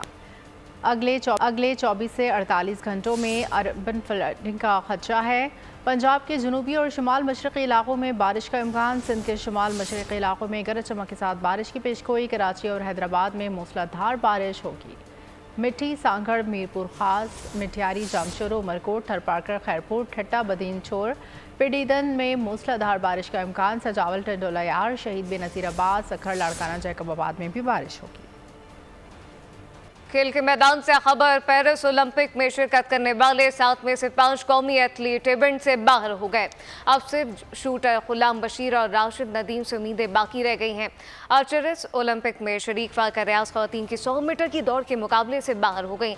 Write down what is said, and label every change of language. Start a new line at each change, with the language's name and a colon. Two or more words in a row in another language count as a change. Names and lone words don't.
Urdu: اگلے 24 سے 48 گھنٹوں میں
English: urban flooding
Urdu: کا خدشہ ہے. پنجاب کے جنوبی اور شمال مشرقی علاقوں میں بارش کا امکان. سندھ کے شمال مشرقی علاقوں میں گرج چمک کے ساتھ بارش کی پیشگوئی. کراچی اور حیدرآباد میں موسلا دھار بارش ہوگی. मिट्टी, سانگھڑ، میرپور خاص، مٹھیاری، جامشورو، عمرکوٹ، تھرپارکر، خیرپور، ٹھٹھہ، بدین چھور، پڈیدن میں موسلا دھار بارش کا امکان. سجاول، ٹنڈولہ یار، شہید بینظیرآباد، سکھر، لاڑکانہ، جیکب آباد میں بھی بارش ہوگی. کھیل کے میدان سے خبر، پیرس اولمپک میں شرکت کرنے والے 7 میں سے 5 قومی ایتھلیٹ ایونٹ سے باہر ہو گئے. اب صرف شوٹر غلام بشیر اور راشد ندیم سے امیدیں باقی رہ گئی ہیں. آرچرس اولمپک میں شریک فاقہ ریاض خواتین کی 100 میٹر کی دوڑ کے مقابلے سے باہر ہو گئی.